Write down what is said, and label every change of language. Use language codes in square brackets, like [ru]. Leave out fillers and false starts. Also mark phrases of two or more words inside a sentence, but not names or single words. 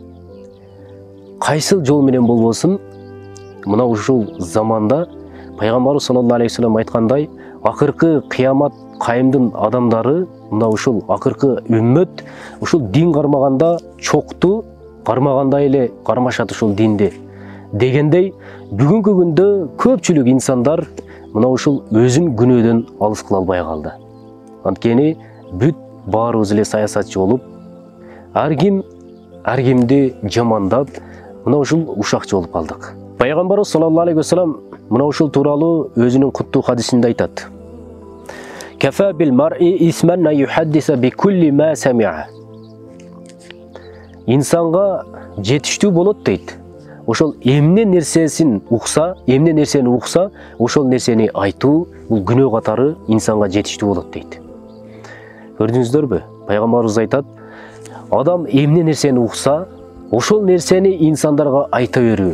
[ky] кайсыл жол менен болбосун, мына ушул заманда Пайгамбарыбыз [ar] صلى الله عليه وسلم [ky] айткандай, акыркы кыямат кайымдын адамдары, мына ушул акыркы үммөт ушул дин кармаганда чокту, кармагандай эле кармашат ушул динди дегендей, бүгүнкү күндө көпчүлүк инсандар мына ушул өзүн күнөөдөн алыс кыла албай калды. Анткени бүт баарыбыз эле саясатчы болуп, ар кимди жамандап, мына ушул ушакчы болуп калдык. Пайгамбарыбыз [ar] صلى الله عليه وسلم [ky] мына ушул тууралуу өзүнүн куттуу хадисинде айтат. [ar] كفى بالمرء إثما يحدث بكل ما سمع. [ky] Инсанга жетиштүү болот дейт. Ошол эмне нерсени укса, ошол нерсени айтуу, бул күнөө катары инсанга жетиштүү болот дейт. Көрдүңүздөрбү? Пайгамбарыбыз айтат, адам эмне нерсени укса, ошол нерсени инсандарга айта берүү.